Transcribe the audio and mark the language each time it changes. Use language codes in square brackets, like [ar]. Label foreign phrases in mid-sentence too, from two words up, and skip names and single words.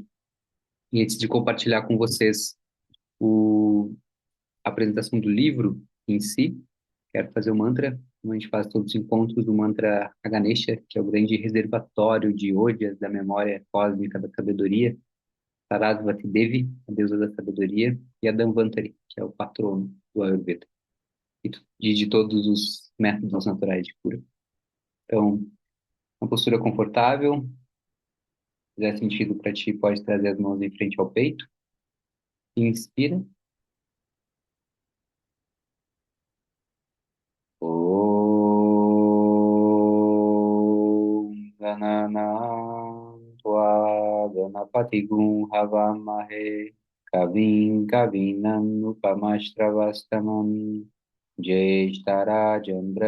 [pt] E antes de compartilhar com vocês a apresentação do livro em si, quero fazer o mantra, como a gente faz todos os encontros, do mantra a Ganesha, que é o grande reservatório de Ojas da memória cósmica da sabedoria, Sarasvati Devi, a deusa da sabedoria, e a Dhanvantari, que é o patrono do Ayurveda de todos os métodos naturais de cura. Então, uma postura confortável, se fizer sentido para ti, pode trazer as mãos em frente ao peito. Inspira. [sa] Om Ganana Tva Ganapati Gum Havamahe Kavim Kavinam Upamastravastamam Jeshtarajam